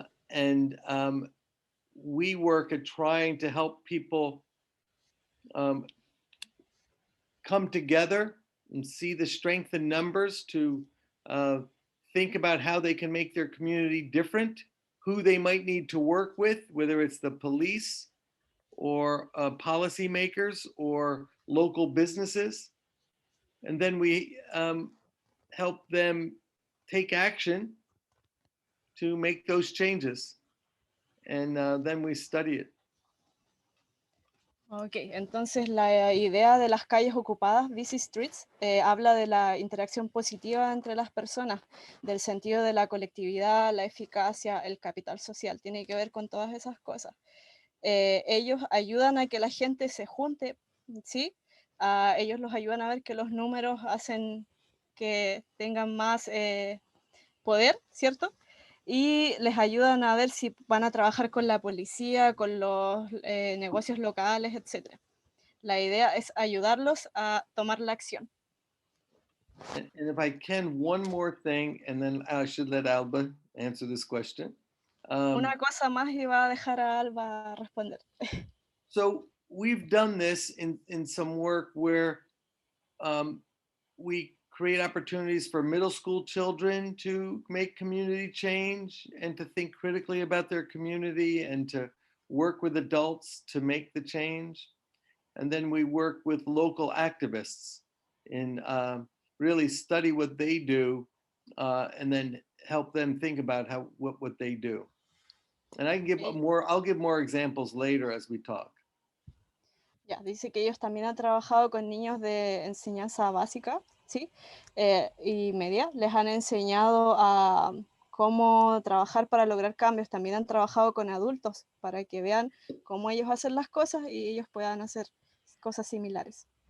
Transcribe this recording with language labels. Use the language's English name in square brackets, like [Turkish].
[English] And we work at trying to help people come together and see the strength in numbers to think about how they can make their community different, who they might need to work with, whether it's the police or policymakers or local businesses. And then we help them take action to make those changes. And then we study it. [Spanish] Ok, entonces la idea de las calles ocupadas, busy streets, habla de la interacción positiva entre las personas, del sentido de la colectividad, la eficacia, el capital social, tiene que ver con todas esas cosas. Ellos ayudan a que la gente se junte, ¿sí? Ellos los ayudan a ver que los números hacen que tengan más poder, ¿cierto? Y les ayudan a ver si van a trabajar con la policía, con los negocios locales, etc. La idea es ayudarlos a tomar la acción. [English] And if I can, one more thing, and then I should let Alba answer this question. [Spanish] Una cosa más y va a dejar a Alba responder. [English] So we've done this in some work where we create opportunities for middle school children to make community change and to think critically about their community and to work with adults to make the change. And then we work with local activists and really study what they do and then help them think about what they do. And I can give I'll give more examples later as we talk. [Spanish] Ya, dice que ellos también han trabajado con niños de enseñanza básica, ¿sí? Y media. Les han enseñado a cómo trabajar para lograr cambios. También han trabajado con adultos para que vean cómo ellos hacen las cosas y ellos puedan hacer cosas similares.